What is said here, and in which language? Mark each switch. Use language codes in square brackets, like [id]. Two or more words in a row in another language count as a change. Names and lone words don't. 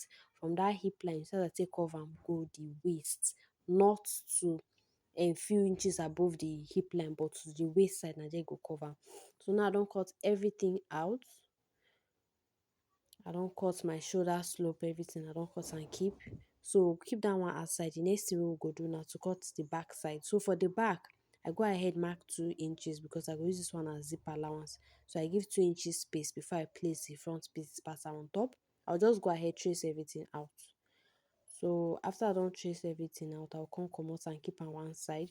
[pcm] From that hip line, so that take curve am go the waist, not to a few inches above the hip line, but to the waist side, na there go cover. So now I don cut everything out. I don cut my shoulder slope, everything I don cut and keep. So keep that one outside. The next thing we go do now to cut the back side. So for the back, I go ahead mark 2 inches because I go use this one as zip allowance. So I give 2 inches space before I place the front piece pattern on top. I'll just go ahead trace everything out. So after I don trace everything out, I'll come comot and keep am one side.